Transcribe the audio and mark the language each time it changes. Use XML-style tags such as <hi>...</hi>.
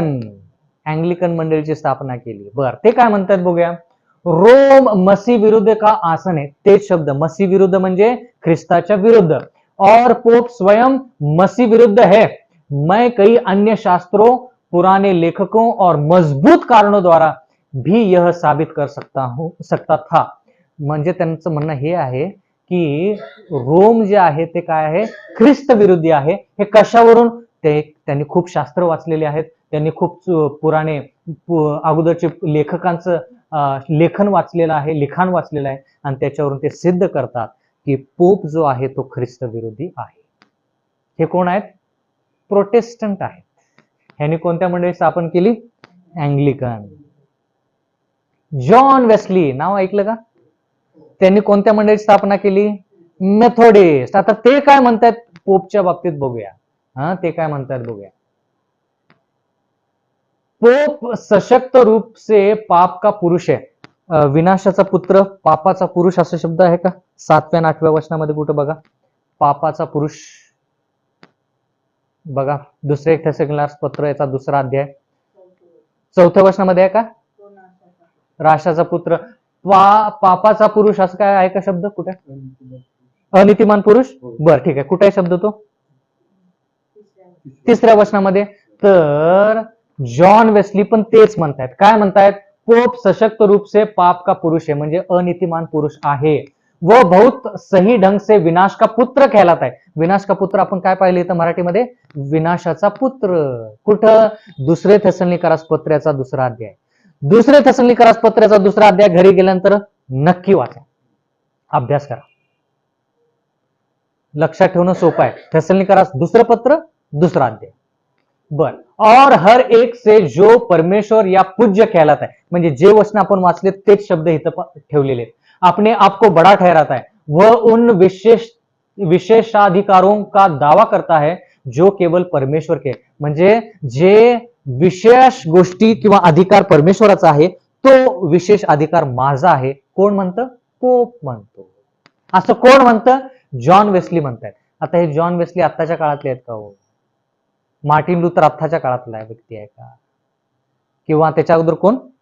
<mr>Anglican मंडळीची स्थापना केली. बर, ते काय म्हणतात बघूया.</mr> <hi>रोम मसीह विरुद्ध का आसन है,</hi> <mr>तेच शब्द मसीह विरुद्ध म्हणजे ख्रिस्ताच्या विरुद्ध.</mr> <hi>और पोप स्वयं मसीह विरुद्ध है. मैं कई अन्य शास्त्रों, पुराने लेखकों और मजबूत कारणों द्वारा भी यह साबित कर सकता था.</hi> <mr>म्हणजे त्यांचं म्हणणं हे आहे की रोम जे आहे ते काय आहे? ख्रिस्त विरोधी आहे. हे कशावरून? त्यांनी खूप शास्त्र वाचलेले आहेत, त्यांनी खूप पुराणे अगोदरचे लेखकांचं लिखाण वाचलेलं आहे आणि त्याच्यावरून ते सिद्ध करतात की पोप जो आहे तो ख्रिस्त विरोधी आहे. हे कोण आहेत? प्रोटेस्टंट आहेत. ह्यांनी कोणत्या मंडळी स्थापन केली? अँग्लिकन. जॉन वेस्ली नाव ऐकलं का? त्यांनी कोणत्या मंडळीची स्थापना केली? मेथोडिस्ट. आता ते काय म्हणतात पोपच्या बाबतीत बघूया. ते काय म्हणतात बघूया.</mr> <hi>पोप सशक्त रूप से पाप का पुरुष है.</hi> <mr>विनाशाचा पुत्र, पापाचा पुरुष असा शब्द आहे का? 7व्या आणि 8व्या वचनामध्ये कुठं बघा पापाचा पुरुष. बघा दुसरे थेसलोनिकरास पत्र याचा 2रा अध्याय 4थ्या वचनामध्ये आहे का? राशाचा पुत्र. पापाचा पुरुष असं काय आहे का शब्द? कुठे? अनितिमान पुरुष. बर, ठीक आहे. कुठे आहे शब्द तो? 3ऱ्या वचनामध्ये. तर जॉन वेस्ली पण तेच म्हणतायत. काय म्हणतायत?</mr> <hi>पोप सशक्त रूप से पाप का पुरुष है,</hi> <mr>म्हणजे अनितिमान पुरुष आहे.</mr> <hi>व बहुत सही ढंग से विनाश का पुत्र कहलाता है. विनाश का पुत्र</hi> <mr>आपण काय पाहिलं इथं मराठीमध्ये? विनाशाचा पुत्र. कुठं? दुसरे थेसलोनिकरास पत्र्याचा 2रा अध्याय. दुसरे थेसलोनिकरास पत्र्याचा 2रा अध्याय घरी गेल्यानंतर नक्की वाचा, अभ्यास करा. लक्षात ठेवणं सोपं आहे. थेसलोनिकरास 2रं पत्र 2रा अध्याय. बर,</mr> <hi>और हर एक से जो परमेश्वर या पूज्य कहलाता है,</hi> <mr>म्हणजे जे वचन आपण वाचले तेच शब्द इथं ठेवलेले आहेत.</mr> <hi>अपने आप को बड़ा ठहराता है, वह उन विशेषाधिकारों का दावा करता है जो केवळ परमेश्वर के.</hi> <mr>म्हणजे जे विशेष गोष्टी किंवा अधिकार परमेश्वराचा आहे तो विशेष अधिकार माझा आहे. कोण म्हणतं? पोप म्हणतो. असं कोण म्हणतं? जॉन वेस्ली म्हणतात. आता हे जॉन वेस्ली आत्ताच्या काळातले आहेत का हो? मार्टिन लुथर आत्ताच्या काळातला व्यक्ती आहे का? किंवा त्याच्या अगोदर कोण?</mr>